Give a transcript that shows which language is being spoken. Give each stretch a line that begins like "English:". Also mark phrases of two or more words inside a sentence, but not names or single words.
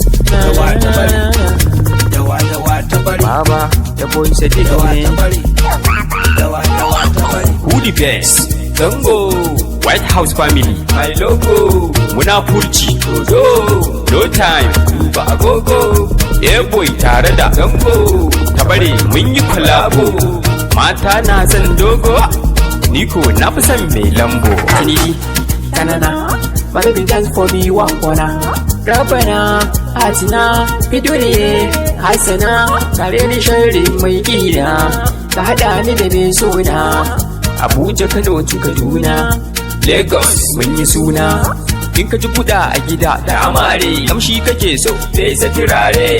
Hausa: Dawa ta bari. Dawa, dawa ta bari. Baba,
English: the boy said it Dawa again.
Hausa: ta bari. Dawa, dawa ta bari.
English: Who the best? Zango. White House family. My logo. Munafurci. Dodo. No time.
Hausa: Duba agogo. Eh boy tare da Zango. Ta bari mun yi kwalabo. Mata na son dogo. Ni ko na fi son mai lambo. Tinidi.
English: Tanana, baby, dance for me one corner.
Arabic: ربنا آتنا في الدنيا حسنة,
Hausa: kare ni sharri mai kira. Ka haɗa ni da mai sona. Abuja, Kano, Kaduna, Lagos, mun yi suna. In ka ji kuɗa a gida da amare, kamshi kake so, fesa turare.